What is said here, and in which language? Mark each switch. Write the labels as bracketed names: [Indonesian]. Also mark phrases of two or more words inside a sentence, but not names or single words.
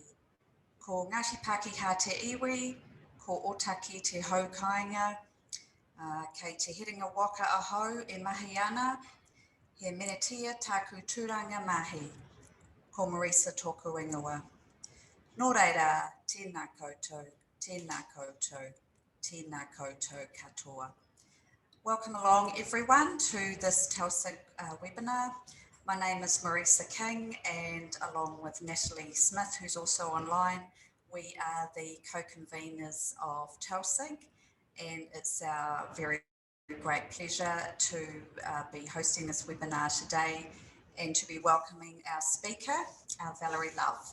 [Māori] Ko Ngāti Pākehā te iwi, ko Otaki te haukainga, kei te hiringa waka ahau e mahi ana, he menetia tāku tūranga mahi, ko Marisa tōku ingoa. Nō reira, tēnā koutou, tēnā koutou, tēnā koutou katoa. [English] Welcome along everyone to this TEL SIG webinar. My name is Marisa King, and along with Natalie Smith, who's also online, we are the co-conveners of TEL SIG, and it's our very great pleasure to be hosting this webinar today and to be welcoming our speaker, Valerie Love.